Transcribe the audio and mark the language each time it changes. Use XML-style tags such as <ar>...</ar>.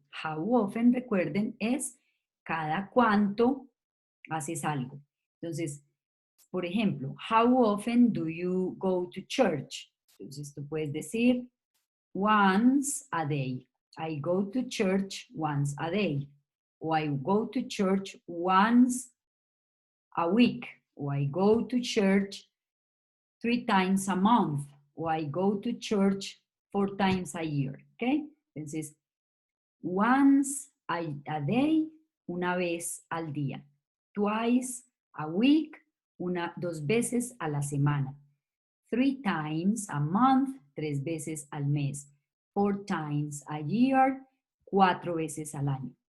<es>How often, recuerden, es cada cuánto haces algo.</es> <en>Entonces, por ejemplo, how often do you go to church?</en> <es>Entonces, tú puedes decir</es> <en>once a day. I go to church once a day. O I go to church once a week. O I go to church 3 times a month. O I go to church 4 times a year.</en> <es>¿Ok? Entonces, once a day, una vez al día. Twice a week, 2 veces a la semana. 3 times a month, 3 veces al mes. 4 times a year, 4 veces al año.</es>